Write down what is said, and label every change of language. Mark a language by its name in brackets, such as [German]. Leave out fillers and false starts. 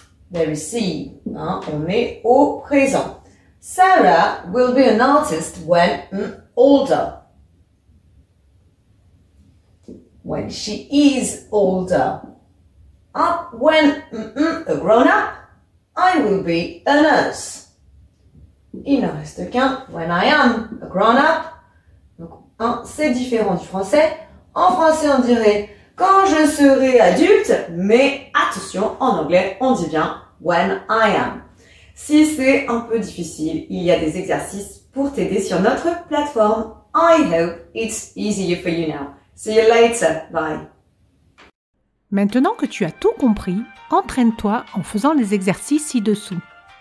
[English] They receive. [French] On est au présent. [English] Sarah will be an artist when older. When she is older. When a grown-up, I will be a nurse. [French] Il ne reste qu'un [English] when I am a grown-up. [French] Donc, c'est différent du français. En français, on dirait quand je serai adulte, mais attention, en anglais, on dit bien [English] when I am. [French] Si c'est un peu difficile, il y a des exercices pour t'aider sur notre plateforme. [English] I hope it's easier for you now. See you later. Bye. [French] Maintenant que tu as tout compris, entraîne-toi en faisant les exercices ci-dessous.